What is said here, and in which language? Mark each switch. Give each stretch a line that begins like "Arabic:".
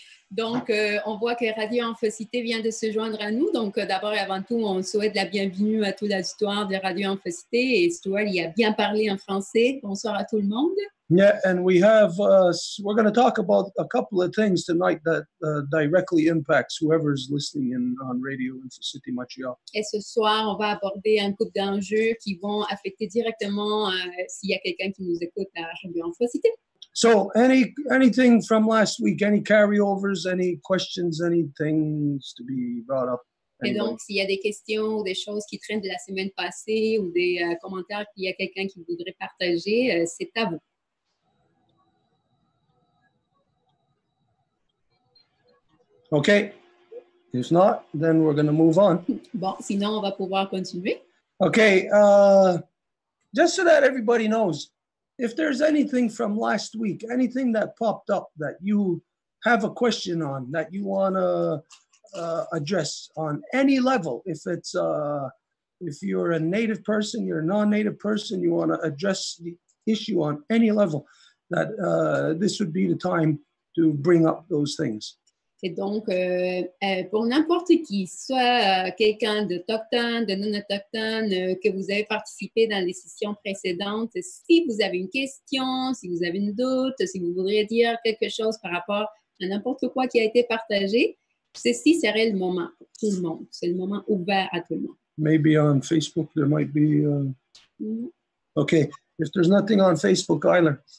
French: Donc, on voit que Radio-Infocite vient de se joindre à nous. Donc, d'abord et avant tout, on souhaite la bienvenue à tout l'auditoire de Radio-Infocite. Et Stuart, il a bien parlé en français. Bonsoir à tout le monde.
English: Yeah, and we have, we're going to talk about a couple of things tonight that directly impacts whoever's listening in on Radio-Infocite Montreal.
French: Et ce soir, on va aborder un couple d'enjeux qui vont affecter directement s'il y a quelqu'un qui nous écoute à Radio-Infocite.
English: So anything from last week, any carryovers, any questions, any things to be brought up?
French: Et donc, s'il y a des questions ou des choses qui traînent de la semaine passée ou des commentaires qu'il y a quelqu'un qui voudrait partager, c'est à vous.
English: Okay. If not, then we're going to move on.
French: Bon, sinon, on va pouvoir continuer.
English: Okay. Just so that everybody knows, if there's anything from last week, anything that popped up that you have a question on, that you want to address on any level, if you're a native person, you're a non-native person, you want to address the issue on any level, that this would be the time to bring up those things.
French: Et donc, pour n'importe qui, soit quelqu'un d'autochtone, de non-autochtone, que vous avez participé dans les sessions précédentes, si vous avez une question, si vous avez une doute, si vous voudriez dire quelque chose par rapport à n'importe quoi qui a été partagé, ceci serait le moment pour tout le monde. C'est le moment ouvert à tout le monde.
English: Maybe on Facebook there might be... Okay, if there's nothing on Facebook either.